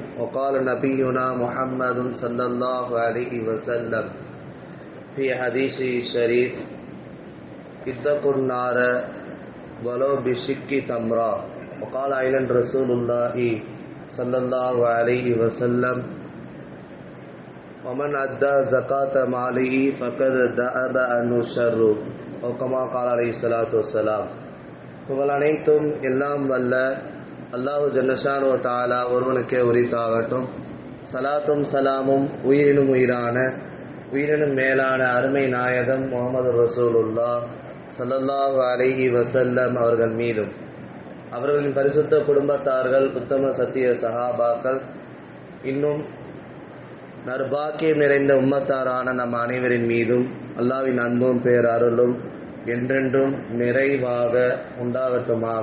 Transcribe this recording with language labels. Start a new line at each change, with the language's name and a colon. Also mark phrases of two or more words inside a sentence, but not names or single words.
Arabic: وقال نبينا محمد صلى الله عليه وسلم في حديثه الشريف اتقوا النار ولو بشق تمرة. وقال أيضا رسول الله صلى الله عليه وسلم ومن أدى زكاة ماله فقد ذهب عنه الشر. أو كما قال عليه الصلاة والسلام.
Tamil: புகழ் அனைத்தும் எல்லாம் வல்ல
Arabic: الله جل شأنه تعالى
Tamil: ஒருவனுக்கே உரித்தாகட்டும். சலாத்தும் சலாமும் உயிரினும் உயிரான உயிரினும் மேலான அருமை நாயகம் முஹம்மது ரசூலுல்லாஹ்
Arabic: صلى الله عليه وسلم
Tamil: அவர்கள் மீதும் அவர்களின் பரிசுத்த குடும்பத்தார்கள் உத்தம சத்திய சஹாபாக்கள் இன்னும் நற்பாக்கியம் நிறைந்த உம்மத்தாரான நம் அனைவரின் மீதும் அல்லாஹ்வின் அன்பும் பேரருளும் என்றென்றும் நிறைவாக உண்டாகட்டுமாக.